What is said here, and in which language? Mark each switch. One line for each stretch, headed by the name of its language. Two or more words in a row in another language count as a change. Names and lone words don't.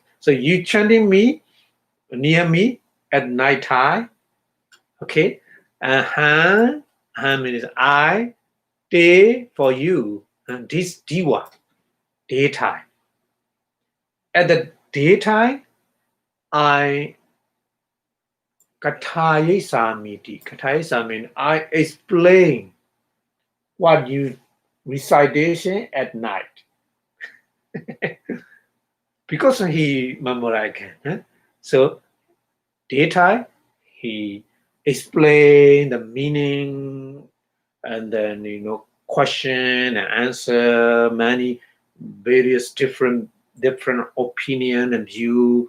English: So you chanting me near me at night time, okay? Means I, day for you, and this diwa, daytime. At the daytime, I
Pali: kathayi samiti. Kathayi samiti,
English: I explain what you recitation at night. Because he memorized, huh? So daytime he explained the meaning and then question and answer many various different opinion and view.